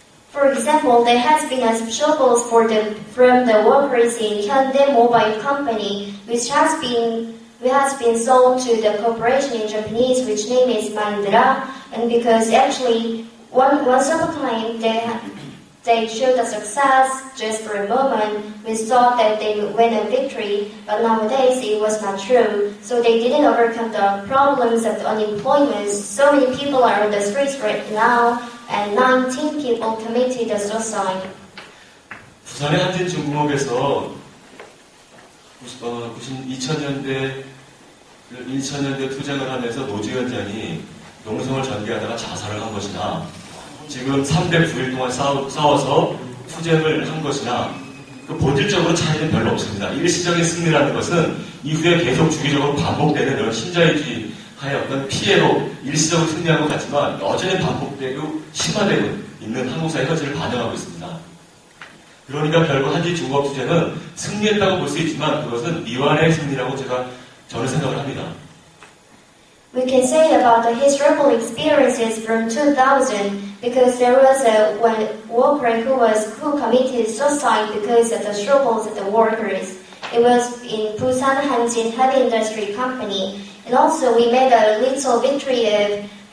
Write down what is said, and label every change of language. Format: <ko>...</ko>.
<en>For example, there has been a struggles from the workers in Hyundai Mobile Company, which has been sold to the corporation in Japanese, which name is Mahindra, and because actually once upon a time they showed a success just for a moment. We thought that they would win a victory, but nowadays it was not true. So they didn't overcome the problems of the unemployment. So many people are on the streets right now, and 19 people committed a suicide.</en> <ko>부산의 한진중공업에서 2000년대 투쟁을 하면서 노주현장이 농성을 전개하다가 자살을 한 것이나 지금 309일 동안 싸워서 투쟁을 한 것이나 그 본질적으로 차이는 별로 없습니다. 일시적인 승리라는 것은 이후에 계속 주기적으로 반복되는 이런 신자유주의 하의 어떤 피해로 일시적으로 승리한 것 같지만 여전히 반복되고 심화되고 있는 한국사의 현실을 반영하고 있습니다. 그러니까 결국 한진중공업 투쟁은 승리했다고 볼 수 있지만 그것은 미완의 승리라고 저는 생각을 합니다.</ko> <en>We can say about the historical experiences from 2000 because there was one worker who committed suicide because of the struggles of the workers. It was in Busan Hanjin Heavy Industry Company, and also we made a little victory of</en>